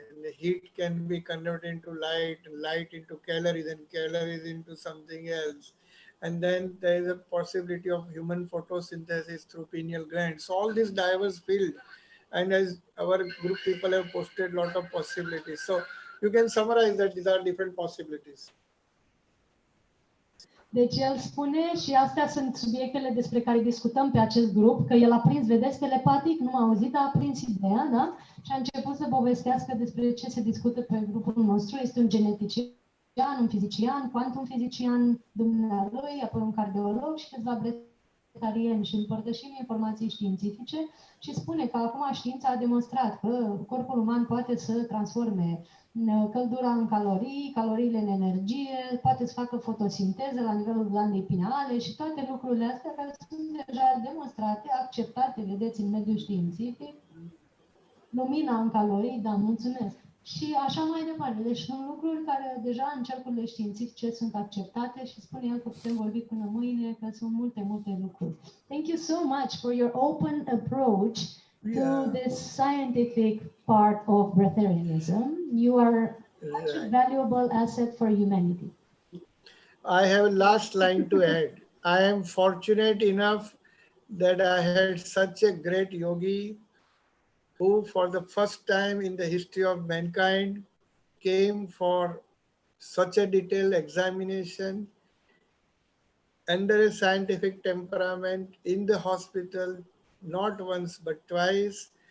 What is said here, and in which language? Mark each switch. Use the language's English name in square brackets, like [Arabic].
[English] And the heat can be converted into light, and light into calories, and calories into something else. And then there is a possibility of human photosynthesis through pineal gland. So all these diverse field, and as our group people have posted a lot of possibilities. So you can summarize that these are different possibilities. [Romanian] Deci el spune, și astea sunt subiectele despre care discutăm pe acest grup, că el a prins, vedeți, telepatic, nu a auzit, a prins ideea, da? Și a început să povestească despre ce se discută pe grupul nostru. Este un genetician, un fizician, quantum fizician, dumnealui, apoi un cardiolog și câțiva breatharieni și împărtășim informații științifice și spune că acum știința a demonstrat că corpul uman poate să transforme căldura în calorii, caloriile în energie, poate să facă fotosinteză la nivelul glandei pineale și toate lucrurile astea care sunt deja demonstrate, acceptate, vedeți, în mediul științific. Lumina în calorii, da, mulțumesc. Și așa mai departe. Deci sunt lucruri care deja în cercurile științifice sunt acceptate și spune el că putem vorbi până mâine, că sunt multe, multe lucruri. [English] Thank you so much for your open approach to this scientific part of Breatharianism. You are such a valuable asset for humanity. I have a last line to add. I am fortunate enough that I had such a great yogi who for the first time in the history of mankind came for such a detailed examination under a scientific temperament in the hospital, not once but twice.